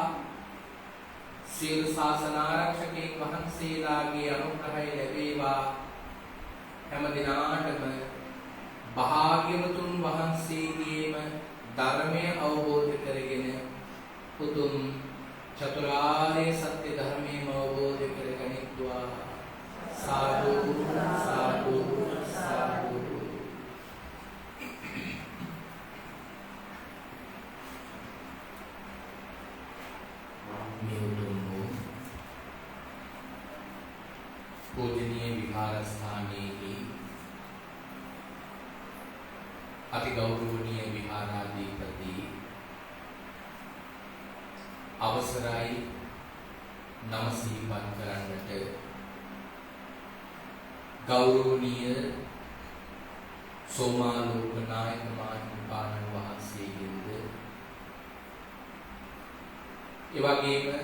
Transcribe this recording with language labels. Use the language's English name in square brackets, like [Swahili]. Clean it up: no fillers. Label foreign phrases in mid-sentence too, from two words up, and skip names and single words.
[Sinhala] සියලු ශාසන ආරක්ෂකයන් වහන්සේලාගේ අනුග්‍රහය ලැබේවා. හැම දිනාටම භාග්‍යවතුන් වහන්සේගේම ධර්මය අවබෝධ කරගෙන උතුම් චතුරාර්ය සත්‍ය ධර්මයම අවබෝධ කරගනිත්වා. සාදු සාදු සාදු. පූජනීය විහාරස්ථානෙහි අති ගෞරවනීය විහාරාධිපති අවසරයි නම සිහිපත් කරන්නට ගෞරවනීය සෝමාලෝක නායක මහත්මයාණන් වහන්සේගෙන්ද ඒ වගේම